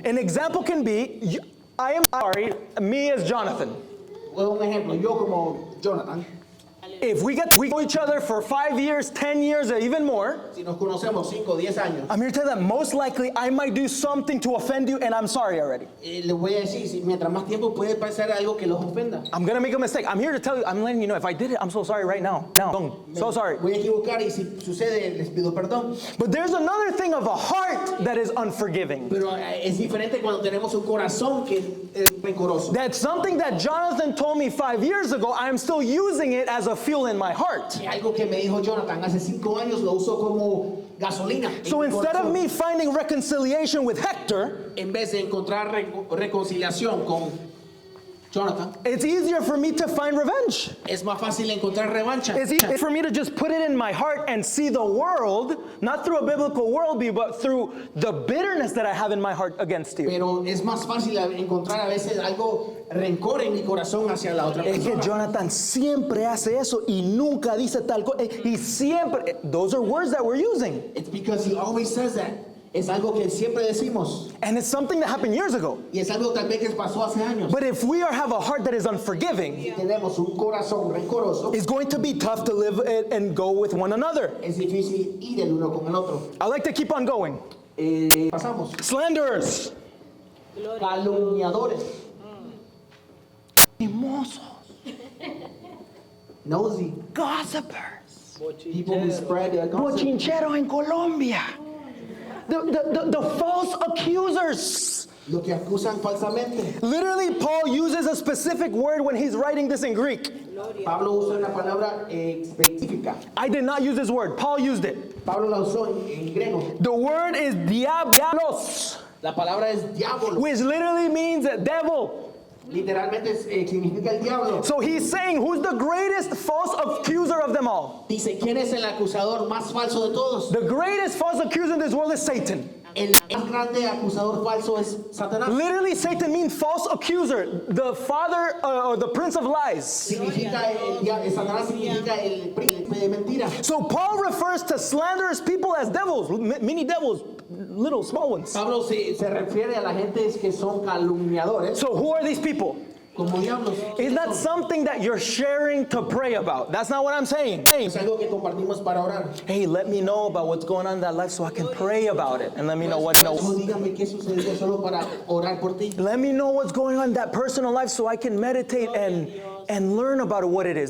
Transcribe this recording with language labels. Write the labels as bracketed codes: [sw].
[en] An example can be, I am sorry, me as Jonathan. [es] Un ejemplo. Yo como Jonathan, [en] If we know each other for 5 years, 10 years, or even more, [es] si nos conocemos 5 o 10 años, [en] I'm here to tell you that most likely I might do something to offend you, and I'm sorry already. [es] les voy a decir, si mientras más tiempo puede pasar algo que los ofenda. [en] I'm gonna make a mistake. I'm here to tell you, I'm letting you know, if I did it, I'm so sorry right now. So sorry. [es] Voy a equivocar y si sucede, les pido perdón. [en] But there's another thing of a heart that is unforgiving. [es] Pero es diferente cuando tenemos un corazón que es rencoroso. [en] That's something that Jonathan told me 5 years ago. I'm still using it as a fuel in my heart. [es] Algo que me dijo Jonathan hace 5 años lo uso como gasolina. en [en] So [es] mi [en] instead of [es] corazón. [en] me finding reconciliation with Hector, [es] En vez de encontrar reconciliación con Jonathan, [en] It's easier for me to find revenge. [es] es más fácil encontrar revancha. [en] It's easier for me to just put it in my heart and see the world, not through a biblical worldview, but through the bitterness that I have in my heart against you. [es] Pero es más fácil encontrar a veces algo rencor en mi corazón hacia la otra Es que persona. Jonathan siempre hace eso y nunca dice tal cosa. Y siempre, [en] those are words that we're using. It's because he always says that. [es] Es algo que siempre decimos. [en] And it's something that happened years ago. [es] Y es algo tal vez que pasó hace años. [en] But if we have a heart that is unforgiving, [es] Si tenemos un corazón rencoroso, [en] it's going to be tough to live it and go with one another. [es] es difícil ir el uno con el otro. [en] I like to keep on going. [es] Pasamos. [en] Slanderers. [es] Calumniadores. Chismosos. [en] Nosy. Gossipers. People who spread gossip. [es] Bochincheros en Colombia. [en] The false accusers. [es] Lo que acusan falsamente. [en] Literally, Paul uses a specific word when he's writing this in Greek. [es] Pablo usa una palabra específica. [en] I did not use this word. Paul used it. [es] Pablo la usó en griego. [en] The word is diabolos, [es] La palabra es diablo. [en] which literally means devil. [es] Literalmente significa el diablo. [en] So he's saying, who's the greatest false accuser of them all? [es] Dice, ¿quién es el acusador más falso de todos? [en] The greatest false accuser in this world is Satan. [es] El más grande acusador falso es Satanás. [en] Literally, Satan means false accuser, the father or the prince of lies. [es] Significa Satanás significa el príncipe de mentira. [en] So Paul refers to slanderous people as devils, many devils, little small ones. [es] Pablo se refiere a la gente que son calumniadores [en] So who are these people? [es] como diablos. [en] Is that something that you're sharing to pray about? That's not what I'm saying. [es] Es algo que compartimos para orar. [en] Hey, let me know about what's going on in that life so I can pray about it. And let me know what [es] No, dígame qué sucedió solo para orar por ti. [en] let me know what's going on in that personal life so I can meditate and learn about what it is.